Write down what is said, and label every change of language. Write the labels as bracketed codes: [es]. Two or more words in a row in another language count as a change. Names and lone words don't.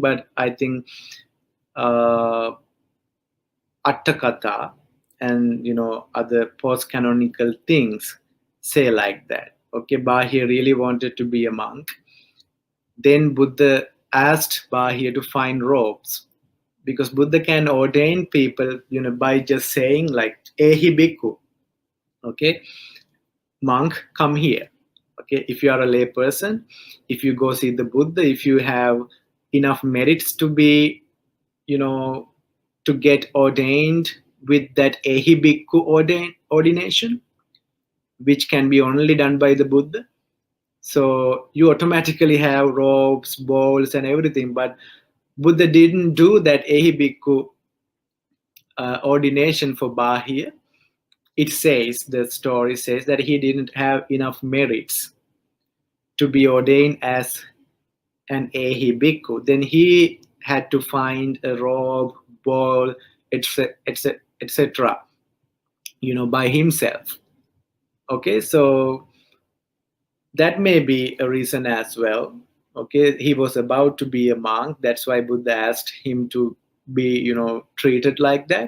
[en] But I think uh, Attakatha and other post canonical things say like that. Okay, Bahir really wanted to be a monk. Then Buddha asked Bahir to find robes, because Buddha can ordain people by just saying like [pi] ehi bhikkhu. [en] Okay, monk, come here. Okay, if you are a lay person, if you go see the Buddha, if you have enough merits to be you know to get ordained with that [pi] ehi bhikkhu [en] ordination, which can be only done by the Buddha, so you automatically have robes, bowls and everything. But Buddha didn't do that [pi] ehi bhikkhu [en] ordination for Bahiya. It says, the story says that he didn't have enough merits to be ordained as an [pi] ehi bhikkhu. [en] Then he had to find a robe, bowl, etc., etc., by himself. Okay, so that may be a reason as well. Okay, he was about to be a monk. That's why Buddha asked him to be, treated like that.